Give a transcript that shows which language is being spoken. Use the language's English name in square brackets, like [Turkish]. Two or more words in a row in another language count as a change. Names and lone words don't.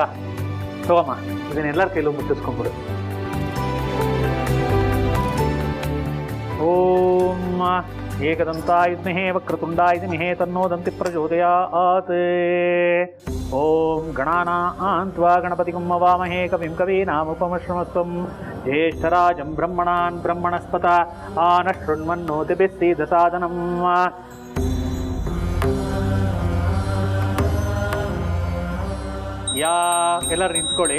[Kannada] ತಗೋಮ್ಮ, ಇದನ್ನೆಲ್ಲರ ಕೈಲೂ ಮುಟ್ಟಿಸ್ಕೊಂಡ್ಬಿಡು. [Sanskrit] ಏಕದಂತಾಯ ವಿದ್ಮಹೇ ವಕ್ರತುಂಡಾಯ ಧೀಮಹಿ ತನ್ನೋ ದಂತಿ ಪ್ರಚೋದಯಾತ್. ಓಂ ಗಣಾನಾನ್ತ್ವಾ ಗಣಪತಿಂ ಹವಾಮಹೇ ಕವಿಂ ಕವೀನಾಮುಪಮಶ್ರಮಸ್ವಂ ಜ್ಯೇಷ್ಠರಾಜಂ ಬ್ರಹ್ಮಣಾನ್ ಬ್ರಹ್ಮಣಸ್ಪತ ಆನಶೃಣ್ವನ್ನೋತಿಭಿः ಸೀದಸಾದನಂ. [Kannada] ಯಾ ಎಲ್ಲರೂ ನಿಂತ್ಕೊಳ್ಳಿ.